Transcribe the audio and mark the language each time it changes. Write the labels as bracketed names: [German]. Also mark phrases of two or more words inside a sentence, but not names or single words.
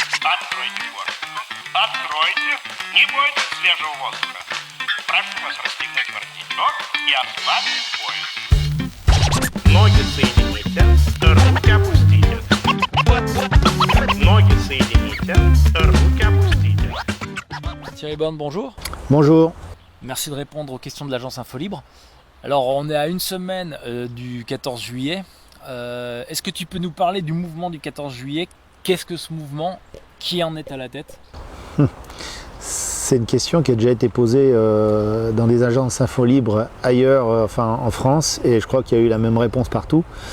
[Russian] Откройте форточку. Откройте. Не бойтесь свежего воздуха. Прошу вас расстегнуть воротничок и ослабить пояс. Ноги соедините, руки опустите. Ноги соедините, руки опустите. [French] Thierry Borne, bonjour. Bonjour. Merci de répondre aux questions de l'agence Infolibre. Alors, on est à une semaine du 14 juillet. Est-ce que tu peux nous parler du mouvement du 14 juillet? Qu'est-ce que ce mouvement? Qui en est à la tête? C'est une question qui a déjà été posée dans des agences Infolibre ailleurs, enfin en France, et je crois qu'il y a eu la même réponse partout.